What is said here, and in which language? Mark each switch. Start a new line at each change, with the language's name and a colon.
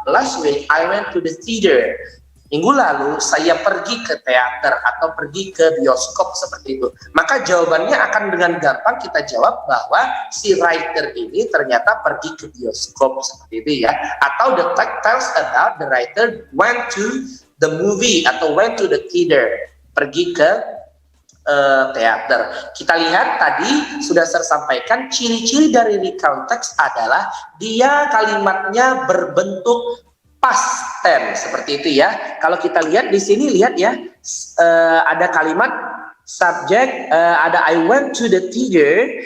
English: Last week I went to the theater.
Indonesian: Minggu lalu saya pergi ke teater atau pergi ke bioskop seperti itu. Maka jawabannya akan dengan gampang kita jawab bahwa si writer ini ternyata pergi ke bioskop seperti itu ya.
English: Atau the text tells about the writer went to the movie atau went to the theater,
Indonesian: pergi ke teater. Kita lihat tadi sudah saya sampaikan ciri-ciri dari recount text adalah dia kalimatnya berbentuk past tense seperti itu ya. Kalau kita lihat di sini, lihat ya, ada kalimat subjek, ada
English: I went to the theater.